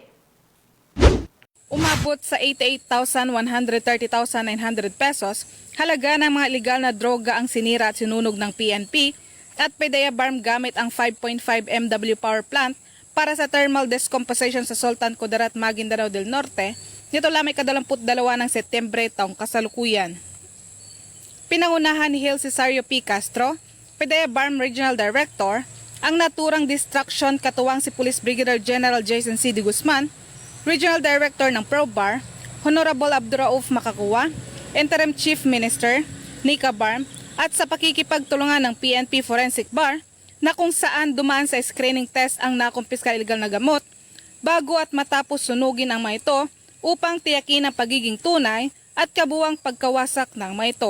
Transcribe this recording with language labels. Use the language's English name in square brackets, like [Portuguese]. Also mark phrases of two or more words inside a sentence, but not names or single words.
[Filipino] Umabot sa 88,130,900 pesos halaga ng mga ilegal na droga ang sinira at sinunog ng PNP at PIDEA BARM gamit ang 5.5 MW [English] power plant [Filipino] para sa [English] thermal decomposition [Filipino] sa Sultan Kudarat, Maguindanao del Norte nito lamang 22 ng Setyembre taong kasalukuyan. Pinangunahan ni Hil Cesario P. Castro, PIDEA BARM [English] Regional Director, [Filipino] ang naturang distraction katuwang si Police Brigadier General Jason C. D. Guzman, [English] Regional Director [Filipino] ng ProBAR, Honorable Abdurauf Makakuwa, [English] Interim Chief Minister, [Filipino] Nika BARM, at sa pakikipagtulungan ng PNP Forensic Bar na kung saan dumaan sa [English] screening test [Filipino] ang nakumpiskang illegal na gamot bago at matapos sunugin ang mga ito upang tiyakin ang pagiging tunay at kabuwang pagkawasak ng mga ito.